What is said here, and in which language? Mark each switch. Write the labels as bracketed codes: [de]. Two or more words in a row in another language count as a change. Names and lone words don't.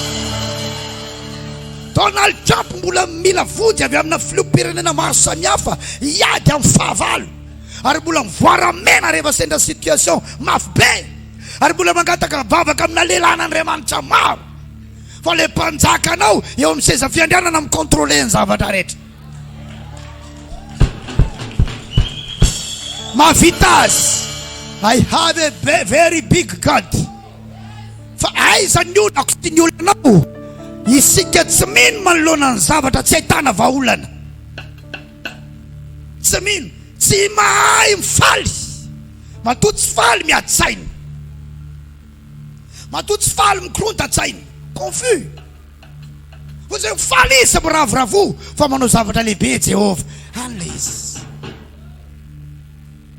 [mg] Donald Trump mbola mila vody avy amina filoham-pirenena maro samihafa iady amin'ny fahavalo ary mbola mivoaramena rehefa sendra situation mafy be ary mbola mangataka vavaka amina lehilahy n'Andriamanitra maro fa le mpanjakanao eo amin'ny seza fiandrianana mikontrôle ny zavatra rehetra mavita azy [en] I have a very big God [mg] fa aiza ny olona ako ty ny olonanao isika tsy mino manoloana ny zavatra tsy ahitana vahaolana tsy mino tsy mahay mifaly matoa tsy faly miady-tsainy matoa tsy faly mikorontantsainy confus fa zay mifaly izy miravoravoa fa manao zavatra lehibe Jehovah an'le izy